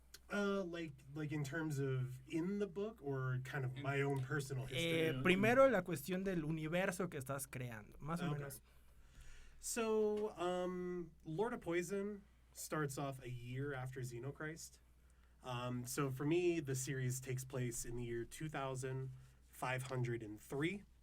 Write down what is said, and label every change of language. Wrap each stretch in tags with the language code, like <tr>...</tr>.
<en>Like in terms of in the book or kind of my own personal history?</en> <es>Primero la cuestión del universo que estás creando, más o menos.</es> <en>So, Lord of Poison starts off a year after Xenochrist. So for me, the series takes place in the year 2503.</en>